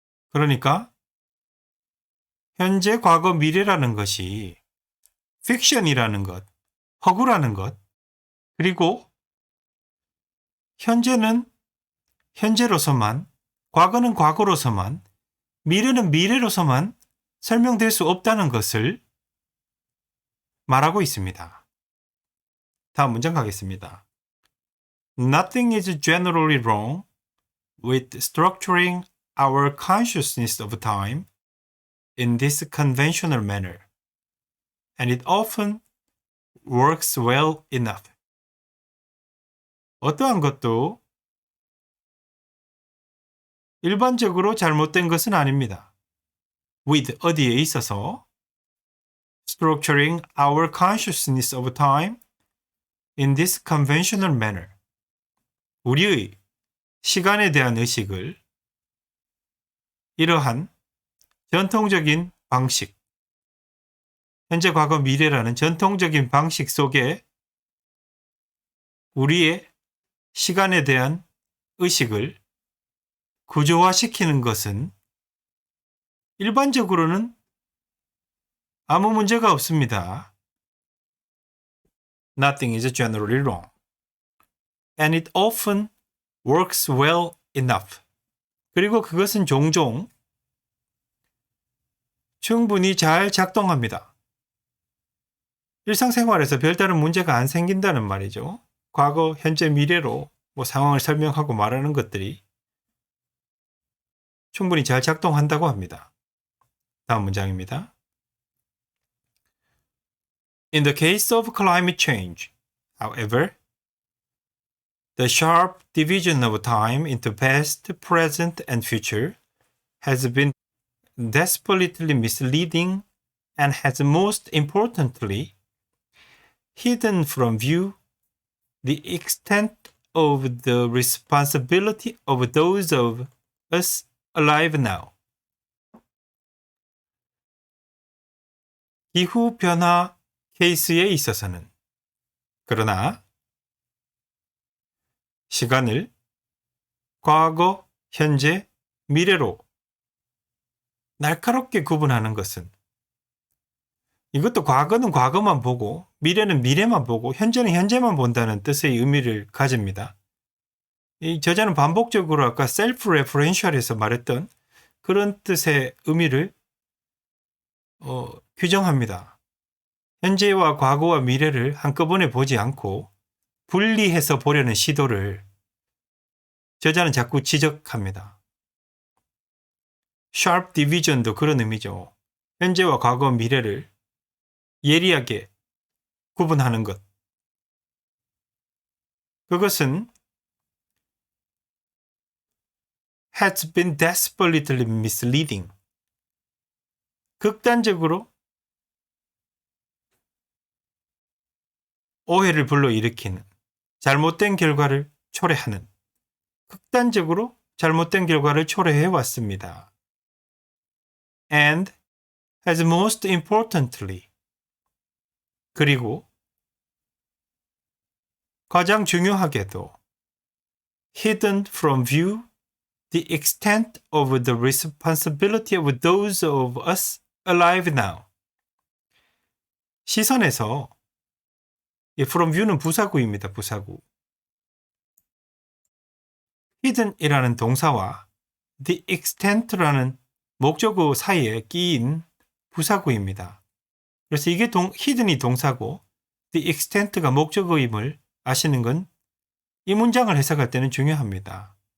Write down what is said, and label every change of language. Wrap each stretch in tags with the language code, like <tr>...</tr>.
<ko>그러니까 현재, 과거, 미래라는 것이 픽션이라는 것, 허구라는 것, 그리고 현재는 현재로서만, 과거는 과거로서만, 미래는 미래로서만 설명될 수 없다는 것을 말하고 있습니다. 다음 문장 가겠습니다.</ko> <en>Nothing is generally wrong with structuring our consciousness of time in this conventional manner, and it often works well enough.</en> <ko>어떠한 것도 일반적으로 잘못된 것은 아닙니다.</ko> <en>with</en> <ko>어디에 있어서</ko> <en>structuring our consciousness of time in this conventional manner.</en> <ko>우리의 시간에 대한 의식을 이러한 전통적인 방식, 현재, 과거, 미래라는 전통적인 방식 속에 우리의 시간에 대한 의식을 구조화시키는 것은 일반적으로는 아무 문제가 없습니다.</ko> <en>Nothing is generally wrong. And it often works well enough.</en> <ko>그리고 그것은 종종 충분히 잘 작동합니다. 일상생활에서 별다른 문제가 안 생긴다는 말이죠. 과거, 현재, 미래로 뭐 상황을 설명하고 말하는 것들이 충분히 잘 작동한다고 합니다. 다음 문장입니다.</ko> <en>In the case of climate change, however, the sharp division of time into past, present, and future has been desperately misleading and has most importantly hidden from view the extent of the responsibility of those of us alive now.</en> <ko>기후 변화 케이스에 있어서는 그러나 시간을 과거, 현재, 미래로 날카롭게 구분하는 것은 이것도 과거는 과거만 보고 미래는 미래만 보고 현재는 현재만 본다는 뜻의 의미를 가집니다. 이 저자는 반복적으로 아까 셀프 레퍼런셜에서 말했던 그런 뜻의 의미를 규정합니다. 현재와 과거와 미래를 한꺼번에 보지 않고 분리해서 보려는 시도를 저자는 자꾸 지적합니다. sharp division도 그런 의미죠. 현재와 과거, 미래를 예리하게 구분하는 것. 그것은</ko> <en>has been desperately misleading.</en> <ko>극단적으로 오해를 불러일으키는, 잘못된 결과를 초래하는, 극단적으로 잘못된 결과를 초래해 왔습니다.</ko> <en>And as most importantly,</en> <ko>그리고 가장 중요하게도</ko> <en>hidden from view the extent of the responsibility of those of us alive now.</en> <ko>시선에서 from view는 부사구입니다. 부사구. hidden이라는 동사와 the extent라는 목적어 사이에 끼인 부사구입니다. 그래서 이게 hidden이 동사고 the extent가 목적어임을 아시는 건 이 문장을 해석할 때는 중요합니다.</ko>